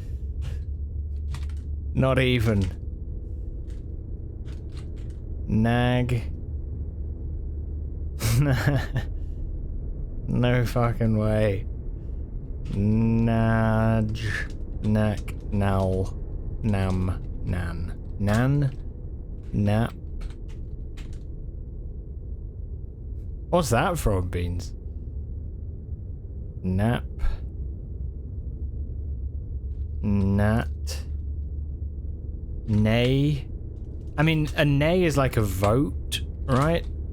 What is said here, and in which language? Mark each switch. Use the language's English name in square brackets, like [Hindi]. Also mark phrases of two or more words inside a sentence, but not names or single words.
[English] Not even. Nag. No fucking way. Nudge. Knack. Now. Nam. Nan. Nan. Nap. What's that from, Beans? Nap. Nat. Nay. I mean, a nay is like a vote, right?